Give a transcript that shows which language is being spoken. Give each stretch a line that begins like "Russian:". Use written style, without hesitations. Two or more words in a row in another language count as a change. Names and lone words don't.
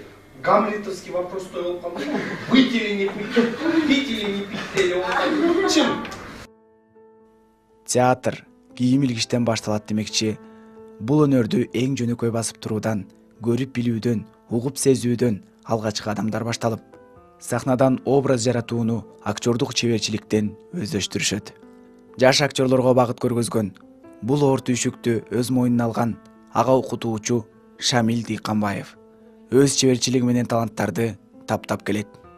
Russian: Гамлетовский вопрос стоил кому? Быть или не быть, пить или не пить, или он так. Чем?
Kyrgyz: Театр кийим илгичтен башталат демекчи. Бул өнөрдү эң жөнөкөй басып туруудан, көрүп билүүдөн, угуп сезүүдөн алгачкы адамдар башталып, сахнадан образ жаратууну актёрдук чеберчиликтен өздөштүрүшөт. Жаш актёрлорго багыт көргөзгөн бул оор түйшүктү өз мойнуна алган ага окутуучу Шамил Дыйканбаев өз чеберчилиги менен таланттарды таптап келет.